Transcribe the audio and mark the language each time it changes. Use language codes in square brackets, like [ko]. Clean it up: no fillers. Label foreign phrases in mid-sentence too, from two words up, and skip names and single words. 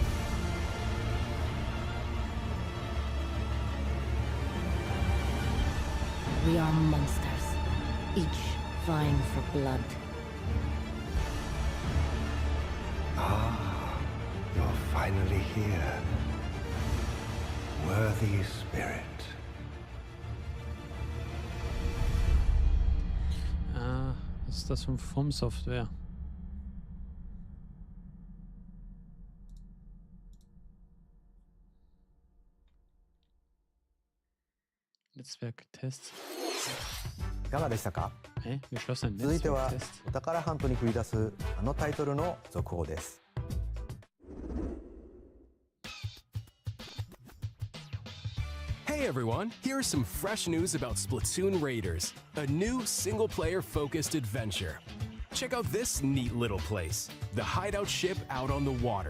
[en] We are monsters, each vying for blood. Ah, you're finally here. Worthy spirit. [de] Ah, was ist das vom Software? Netzwerktest. [ja] いかがでしたか？続いてはお宝ハントに繰り出すあのタイトルの続報です。 [en] Hey everyone, here's some fresh news about Splatoon Raiders, a new single-player focused adventure. Check out this neat little place, the hideout ship out on the water.